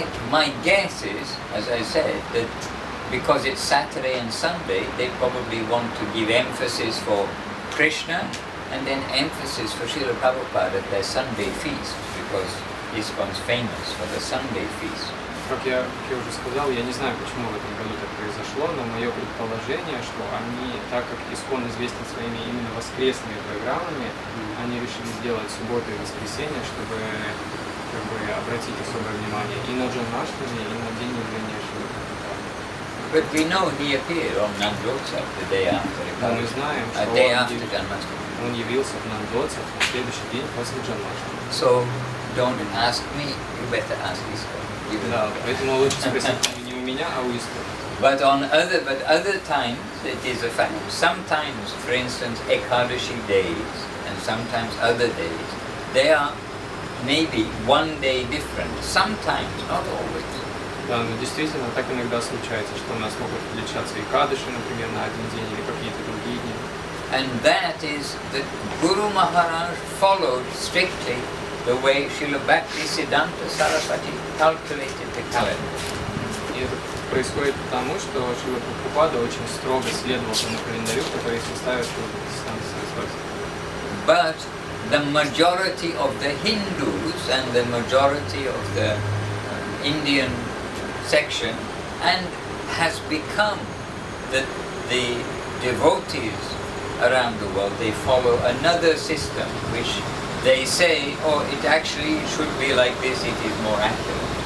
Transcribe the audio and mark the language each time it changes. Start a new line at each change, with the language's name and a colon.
English: My guess is, as I said, that because it's Saturday and Sunday, they probably want to give emphasis for Krishna and then emphasis for Srila Prabhupada at their Sunday feast, because ISKCON is famous for the Sunday feast.
Russian: Как я уже сказал, я не знаю, почему в этом году так произошло, но мое предположение, что они, так как ISKCON известен своими именно воскресными программами, они решили сделать субботу и воскресенье, чтобы как бы обратить особое внимание и на Джанмаштами, и на День Явления Шрила.
English: But we know he appeared on Nandrotsav the day after.
Russian: Но мы знаем, что он явился в Нандроцев на следующий день после Джанмаштами.
English: So don't ask me, you better ask ISKCON.
Russian: Да, поэтому лучше спросить не у меня, а у ISKCON.
English: But other times it is a fact. Sometimes, for instance, Ekadashi days and sometimes other days, they are maybe one day different. Sometimes, not always.
Russian: Да, но действительно так иногда случается, что у нас могут отличаться и кадыши, например, на один день или какие-то другие дни.
English: And that is that Guru Maharaj followed strictly the way Srila Bhaktivedanты Saraswati calculated the calendar.
Russian: И это происходит потому, что Шрила Прабхупада очень строго следовал тому календарю, который составил Шрила Бхактиведанты Свами.
English: But the majority of the Hindus and the majority of the Indian section and has become the devotees around the world, they follow another system which they say, oh, it actually should be like this, it is more accurate.